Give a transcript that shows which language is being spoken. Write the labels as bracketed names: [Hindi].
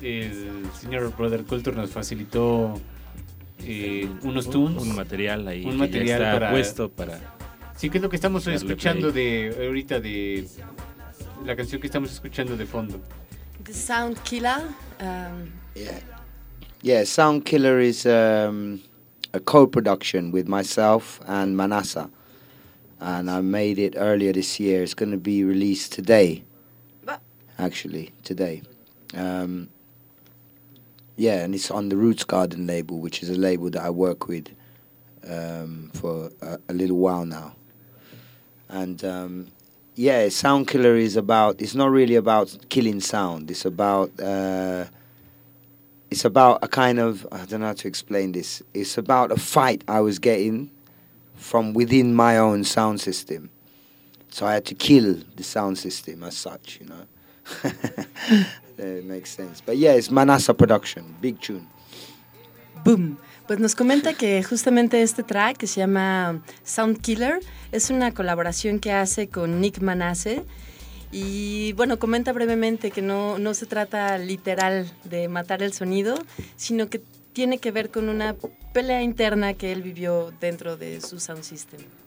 [Spanish] El señor Brother Culture nos facilitó unos tunes. Un material ahí. Un material ya está para, puesto para... Sí, que es lo que estamos escuchando de la canción que estamos escuchando de fondo. [English] The Sound Killer. Yeah, Sound Killer is... a co-production with myself and Manasa, and I made it earlier this year. It's going to be released today, actually today. And it's on the Roots Garden label, which is a label that I work with for a little while now. And Sound Killer is about... It's not really about killing sound. It's about it's about a kind of, I don't know how to explain this, it's about a fight I was getting from within my own sound system. So I had to kill the sound system as such, you know. It makes sense. But yeah, it's Manasa production, big tune. Boom. [Spanish] Pues nos comenta que justamente este track, que se llama Sound Killer, es una colaboración que hace con Nick Manasse. Y bueno, comenta brevemente que no se trata literal de matar el sonido, sino que tiene que ver con una pelea interna que él vivió dentro de su sound system.